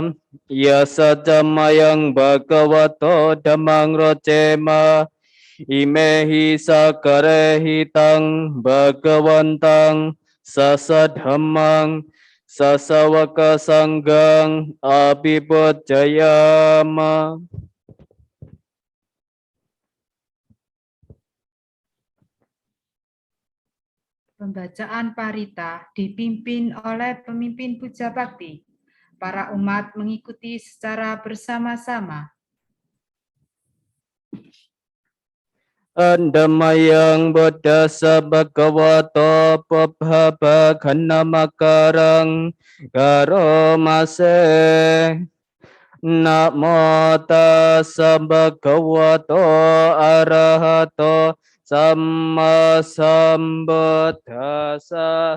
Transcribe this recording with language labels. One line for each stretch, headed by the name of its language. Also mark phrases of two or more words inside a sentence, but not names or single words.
Pali: Yasajamayang bhagavato dhammang rocema. Imehi sakarehi tang bhagawantang sasadhammang sasawaka sanggang abhibhajayama.
Indonesian: Pembacaan parita dipimpin oleh pemimpin puja bakti. Para umat mengikuti secara bersama-sama.
Pali: Andamayang bodhasa bhagavato pabhavakanamakarang karomase. Namo tassa bhagavato arahato samma sambuddhassa.